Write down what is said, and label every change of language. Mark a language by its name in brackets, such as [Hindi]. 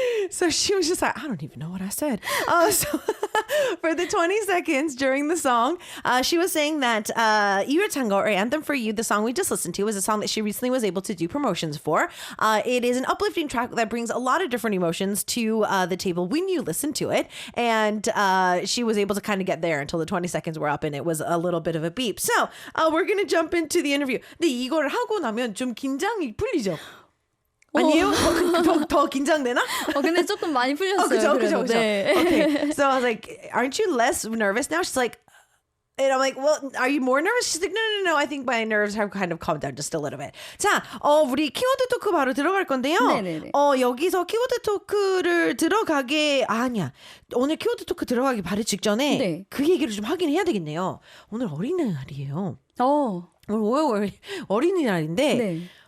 [English] So she was just like, I don't even know what I said. So for the 20 seconds during the song, she was saying that 이별찬가 or Anthem for You, the song we just listened to, is a song that she recently was able to do promotions for. It is an uplifting track that brings a lot of different emotions to the table when you listen to it. And she was able to kind of get there until the 20 seconds were up and it was a little bit of a beep. So we're going to jump into the interview. [Korean] 근데 이걸 하고 나면 좀 긴장이 풀리죠? 아니에요? 더 긴장되나? 근데 조금 많이 풀렸어요. 그죠. 네. [English] Okay. So I was like, aren't you less nervous now? She's like, and I'm like, well, are you more nervous? She's like, no. I think my nerves have kind of calmed down just a little bit. [Korean] 자, 우리 키워드 토크 바로 들어갈 건데요. 네네네. 여기서 키워드 토크를 아니야. 오늘 키워드 토크 들어가기 바로 직전에 네. 그 얘기를 좀 하긴 해야 되겠네요. 오늘 어린이날이에요. 어. 어린이날인데. 네.